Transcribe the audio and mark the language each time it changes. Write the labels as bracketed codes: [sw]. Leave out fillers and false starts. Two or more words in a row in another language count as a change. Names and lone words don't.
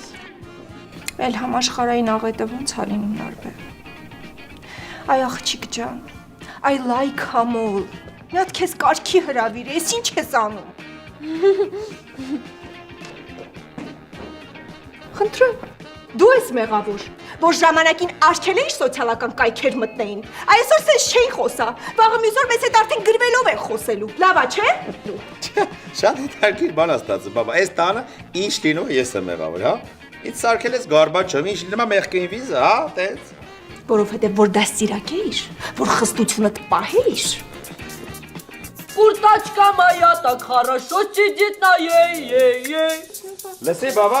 [hy] Էլ համաշխարհային աղետը ոնց ա լինում նարբե։ Այ աղջիկ ջան, այ լայք համոլ։ Մի հատ քեզ կարգի հրավիր, ես ինչ ես անում։ Խնդրեմ, դու ես մեղավոր, որ ժամանակին արգել էիր սոցիալական կայքեր մտնեին։ Այսօր սենց չէին խոսա, վաղը մյուս օր մեզ հետ արդեն գրվելով են խոսելու։ Լավա, չէ՞։ Շատ հետաքրքիր բան ա ստացվում, բաբա, այս տանը ինչ լինում ես եմ մեղավոր, հա։ Ինչ սարքել ես գարբաչով, ինչ լինում է մեղքին վիզը, հա, տենց։ Որովհետև որ դաստիարակ էիր, որ խստությունդ պահեիր։ [ru] Курточка моя так хорошо сидит на ей-ей-ей. [hy] Լսի, բաբա։